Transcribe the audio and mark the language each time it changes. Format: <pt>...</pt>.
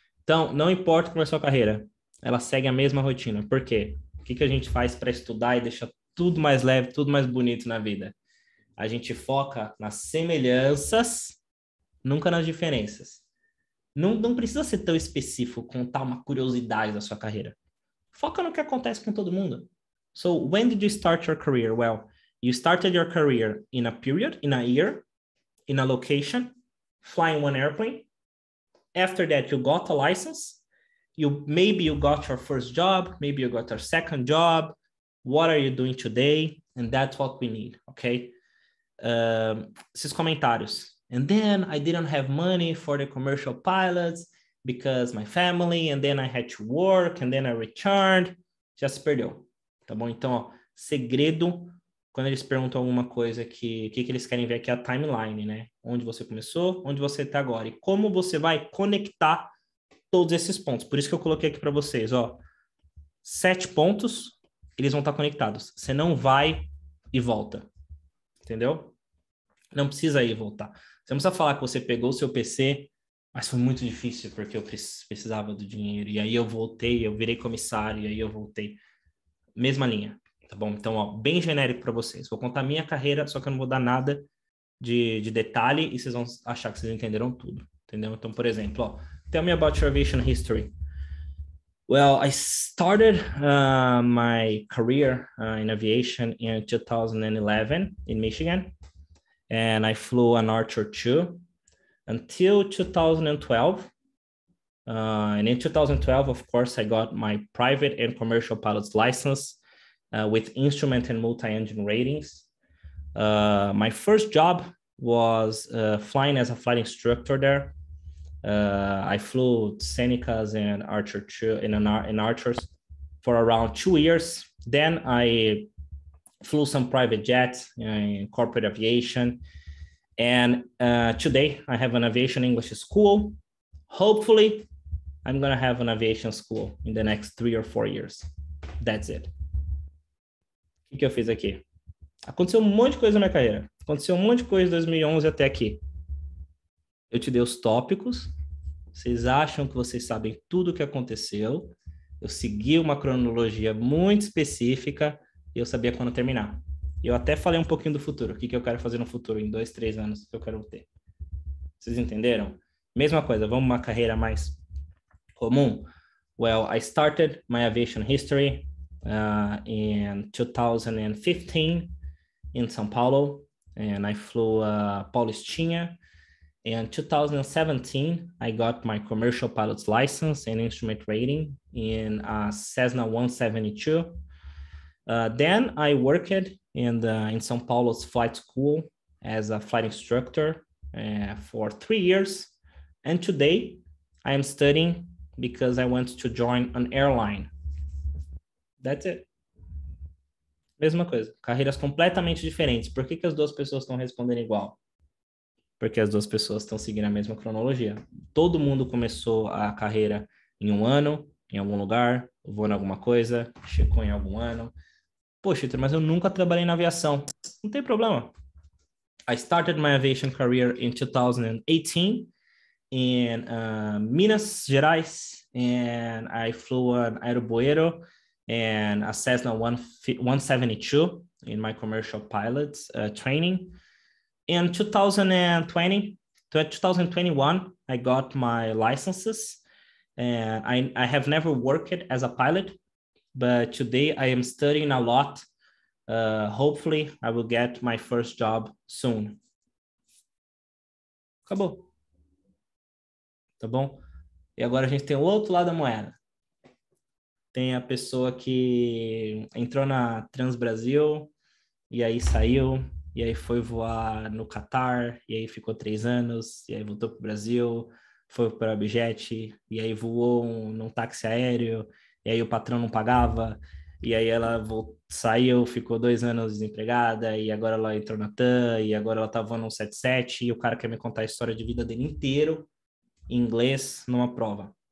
<pt>Então, não importa como é a sua carreira, ela segue a mesma rotina. Por quê? O que a gente faz para estudar e deixar tudo mais leve, tudo mais bonito na vida? A gente foca nas semelhanças, nunca nas diferenças. Não precisa ser tão específico, contar uma curiosidade da sua carreira. Foca no que acontece com todo mundo.</pt> <en>So, when did you start your career? Well, you started your career in a period, in a year, in a location, flying one airplane, After that, you got a license. Maybe you got your first job. Maybe you got your second job. What are you doing today? And that's what we need, okay?</en> <pt>Esses comentários.</pt> <en>And then I didn't have money for the commercial pilots because my family, and then I had to work, and then I returned.</en> <pt>Já se perdeu, tá bom? Então, ó, segredo, quando eles perguntam alguma coisa que eles querem ver aqui é a timeline, né? Onde você começou, onde você tá agora. E como você vai conectar todos esses pontos. Por isso que eu coloquei aqui para vocês, ó. 7 pontos, eles vão estar conectados. Você não vai e volta. Entendeu? Não precisa ir e voltar. Você não precisa falar que você pegou o seu PC, mas foi muito difícil porque eu precisava do dinheiro. E aí eu voltei, eu virei comissário, e aí eu voltei. Mesma linha, tá bom? Então, ó, bem genérico para vocês. Vou contar minha carreira, só que eu não vou dar nada de detalhe e vocês vão achar que vocês entenderam tudo, entendeu? Então, por exemplo, ó,</pt> <en>tell me about your aviation history. Well, I started my career in aviation in 2011 in Michigan. And I flew an Archer 2 until 2012. And in 2012, of course, I got my private and commercial pilot's license with instrument and multi-engine ratings. My first job was flying as a flight instructor there. I flew Senecas and Archer 2 in Archers for around 2 years. Then I flew some private jets in corporate aviation. And today I have an aviation English school. Hopefully, I'm going to have an aviation school in the next 3 or 4 years. That's it.</en> <pt>O que eu fiz aqui? Aconteceu um monte de coisa na minha carreira. Aconteceu um monte de coisa de 2011 até aqui. Eu te dei os tópicos. Vocês acham que vocês sabem tudo o que aconteceu. Eu segui uma cronologia muito específica e eu sabia quando terminar. E eu até falei um pouquinho do futuro. O que eu quero fazer no futuro, em 2, 3 anos, que eu quero ter. Vocês entenderam? Mesma coisa, vamos uma carreira mais comum?</pt> <en>Well, I started my aviation history in 2015 in São Paulo, and I flew Paulistinha. In 2017, I got my commercial pilot's license and instrument rating in Cessna 172. Then I worked in São Paulo's flight school as a flight instructor for 3 years. And today I am studying because I want to join an airline. That's it.</en> <pt>Mesma coisa. Carreiras completamente diferentes. Por que as duas pessoas estão respondendo igual? Porque as duas pessoas estão seguindo a mesma cronologia. Todo mundo começou a carreira em 1 ano, em algum lugar, voou em alguma coisa, checou em algum ano. Poxa, mas eu nunca trabalhei na aviação. Não tem problema.</pt> <en>I started my aviation career in 2018 in Minas Gerais, and I flew an Aeroboeiro and a Cessna 172 in my commercial pilot's training. In 2021, I got my licenses, and I have never worked as a pilot, but today I am studying a lot. Hopefully, I will get my first job soon.</en> <pt>Acabou. Tá bom? E agora a gente tem o outro lado da moeda. Tem a pessoa que entrou na Transbrasil e aí saiu, e aí foi voar no Catar, e aí ficou 3 anos, e aí voltou para o Brasil, foi para o Aviation, e aí voou num táxi aéreo, e aí o patrão não pagava, e aí ela saiu, ficou 2 anos desempregada, e agora ela entrou na TAM, e agora ela tá voando um 77, e o cara quer me contar a história de vida dele inteiro, em inglês, numa prova.</pt>